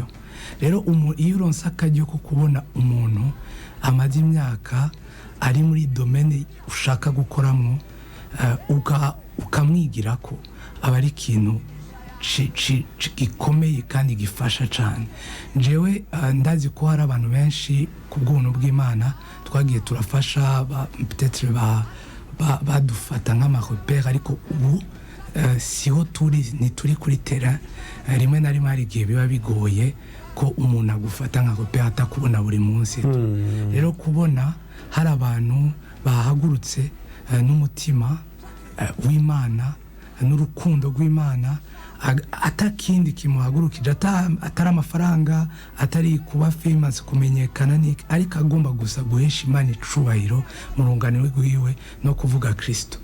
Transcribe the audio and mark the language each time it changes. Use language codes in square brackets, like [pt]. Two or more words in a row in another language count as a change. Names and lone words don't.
[rn] Rero iyo uronse akaryo ko kubona umuntu amaze imyaka ari muri domaine ushaka gukoramo ukamwigira ko aba ari ikintu gikomeye kandi gifasha cyane. Njyewe ndazi ko hari abantu benshi ku bw'ubuntu bw'Imana twagiye turafasha peut-être badufata nk'amarepere, ariko ubu siho ntituri kuri terrain. Rimwe na rimwe hari igihe biba bigoye ko umuntu agufata nk'arepere atakubona buri munsi. Rero kubona hari abantu bahagurutse n'umutima w'Imana n'urukundo rw'Imana, atakindi kimuhagurukije, atari amafaranga, atari kuba famous, kumenyekana, ariko agomba gusa guhesha Imana icubahiro mu rungano rwiwe no kuvuga Kristo.